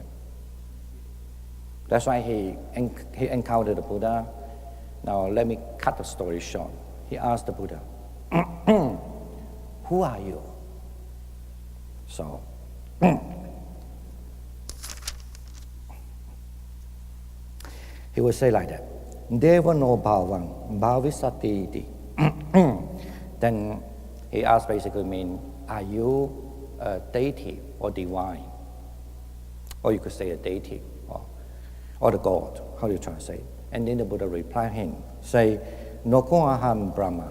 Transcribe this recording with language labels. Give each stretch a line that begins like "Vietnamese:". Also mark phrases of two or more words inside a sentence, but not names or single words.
English: That's why he encountered the Buddha. Now let me cut the story short. He asked the Buddha, who are you? So, he would say like that,
Pali: Deva no bhavang, bhavisati iti.
English: Then he asked basically are you a deity or divine? or you could say a deity, or the God, how do you translate? And then the Buddha replied him, say,
Pali: no ko aham Brahman.